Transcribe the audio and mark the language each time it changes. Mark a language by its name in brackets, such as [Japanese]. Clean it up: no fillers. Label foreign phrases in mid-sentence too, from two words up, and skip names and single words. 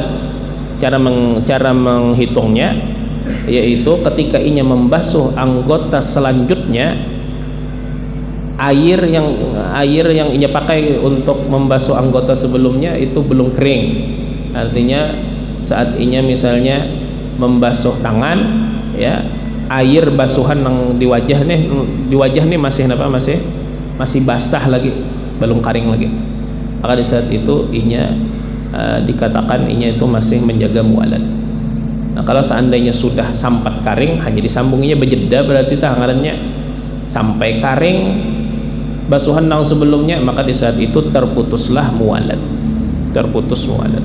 [Indonesian] Cara menghitungnya yaitu ketika inya membasuh anggota selanjutnya, air yang inya pakai untuk membasuh anggota sebelumnya itu belum kering. Artinya saat inya misalnya membasuh tangan, ya, air basuhan yang di wajah nih masih basah lagi, belum kering lagi. Maka di saat itu inya dikatakan inya itu masih menjaga muwalat. Nah, kalau seandainya sudah sampat karing, hanya disambunginya berjeda, berarti tangannya sampai karing basuhan nang sebelumnya, maka di saat itu terputuslah muwalat, terputus muwalat.